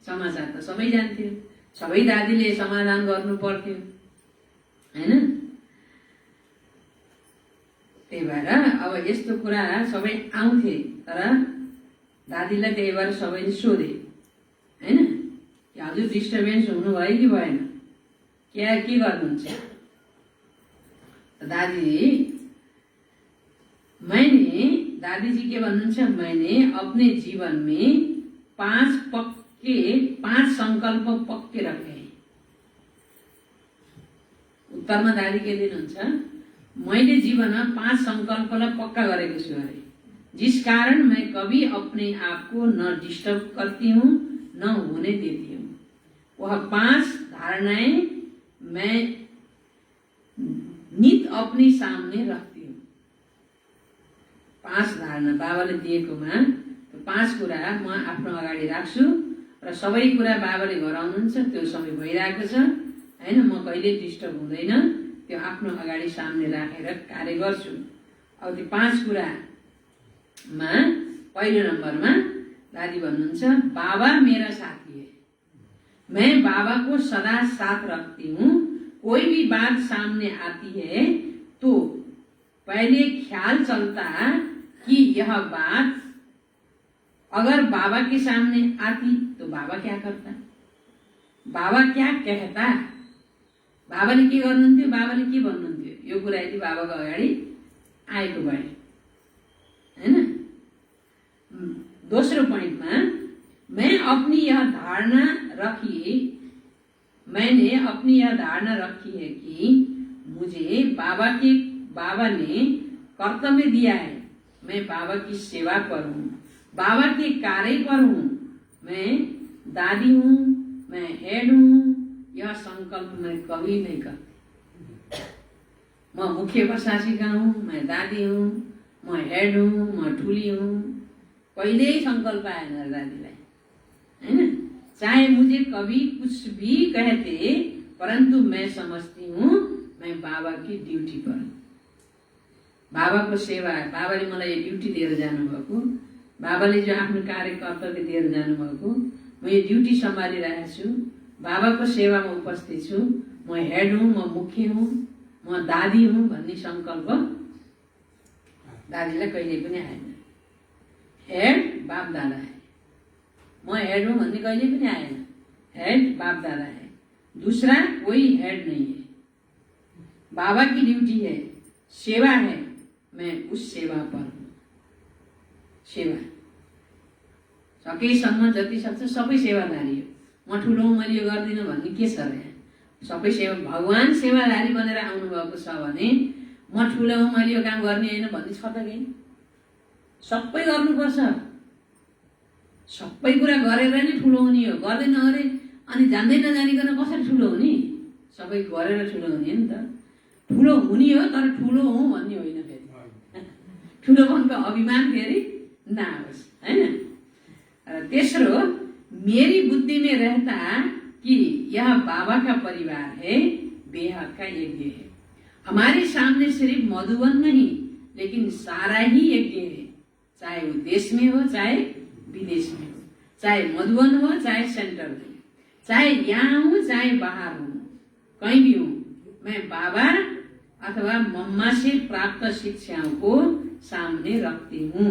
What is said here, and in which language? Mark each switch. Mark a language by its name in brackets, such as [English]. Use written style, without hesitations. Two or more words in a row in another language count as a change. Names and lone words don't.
[Nepali] समाचार त सबै जान्थ्यो, सबै दादीले समाधान गर्नु पर्थ्यो हैन। त्यही भएर अब यस्तो कुरा सबै आउँथे, तर दादीलाई त्यही भएर सबैले सोधे हैन कि हजुर डिस्टर्बेन्स हुनुभयो कि भएन, के गर्नुहुन्छ? दादी जी के भन्नुहुन्छ, [Hindi] मैंने अपने जीवन में 5 संकल्प पक्के रखे। [Nepali] उत्तरमा दादी के दिनुहुन्छ, मैले जीवनमा 5 संकल्पलाई पक्का गरेको छु अरे, [Hindi] जिस कारण मैं कभी अपने आप को न डिस्टर्ब करती हूँ न होने देती हूँ। वह 5 धारणाएं मैं नित अपने सामने रखती हूँ। [Nepali] 5 धारणा बाबाले दिएकोमा 5 कुरा म आफ्नो अगाडि राख्छु र सबै कुरा बाबाले गराउनुहुन्छ, त्यो समय भइरहेको छ हैन। म कहिले डिस्टर्ब हुँदैन, त्यो आफ्नो अगाडि सामने राखेर कार्य गर्छु। अब त्यो 5 कुरामा पहिलो नम्बरमा दादी भन्नुहुन्छ, [Hindi] बाबा मेरा साथी है, मैं बाबा को सदा साथ रखती हूँ। कोई भी बात सामने आती है तो पहले ख्याल चलता कि यह बात अगर बाबा के सामने आती तो बाबा क्या करता, बाबा क्या कहता, [Nepali] बाबाले के गर्नुहुन्थ्यो, बाबाले के भन्नुहुन्थ्यो, यो कुरा यदि बाबाको अगाडि आएको भए हैन। दोस्रो पॉइंटमा [Hindi] मैंने अपनी यह धारणा रखी है कि मुझे बाबा ने कर्तव्य दिया है, मैं बाबा की सेवा पर हूँ, बाबा के कार्य पर हूँ, मैं दादी हूँ, मैं हेड हूँ, यह संकल्प मैं कभी नहीं करती। मैं मुख्य प्रशासिका हूँ, मैं दादी हूँ, मैं हेड हूँ, मैं ठुली हूँ, [Nepali] कहिल्यै संकल्प आएन दादीलाई हैन। [Hindi] चाहे मुझे कभी कुछ भी कहते, परंतु मैं समझती हूँ मैं बाबा की ड्यूटी पर हूँ, बाबा को सेवा, [Nepali] बाबाले मलाई यो ड्यूटी दिएर जानुभएको, बाबाले जो आफ्नो कार्य कर्तव्य दिएर जानुभएको, म यो ड्यूटी सम्हालिरहेको छु, बाबाको सेवामा उपस्थित छु, म हेड हूँ, म मुख्य हूँ, म दादी हूँ भन्ने संकल्प दादीलाई कहिले पनि आएन। [Hindi] हेड बाप दादा है, [Nepali] म हेड हूँ भन्ने कहिले पनि आएन, [Hindi] हेड बाप दादा है, दूसरा कोई हेड नहीं है, बाबा की ड्यूटी है, सेवा है, मैं उस सेवा पर हूँ। [Nepali] सेवा सकेसम्म जति सक्छ सबै सेवादारी हो, म ठुलो मैले यो गर्दिनँ भन्ने के छ र, सबै सेवा, भगवान सेवादारी बनेर आउनु भएको छ भने म ठुलो हुँ मैले यो काम गर्ने हैन भन्ने छ त केही? सबै गर्नुपर्छ, सबै कुरा गरेर नै ठुलो हुने हो, गर्दैन अरे अनि जान्दै नजानिकन कसरी ठुलो हुने? सबै गरेर ठुलो हुने नि त। ठुलो हुने हो तर ठुलो हुँ भन्ने होइन, फेरि ठुलो भन्को अभिमान फेरि नआओस् हैन। र तेस्रो, [Hindi] मेरी बुद्धि में रहता कि यह बाबा का परिवार है, बेहद का यज्ञ है। हमारे सामने सिर्फ मधुबन नहीं लेकिन सारा ही यज्ञ है, चाहे वो देश में हो चाहे विदेश में हो, चाहे मधुबन हो चाहे सेंटर में, चाहे यहाँ हूँ चाहे बाहर हूँ, कहीं भी हूँ, मैं बाबा अथवा मम्मा से प्राप्त शिक्षाओं को सामने रखती हूँ।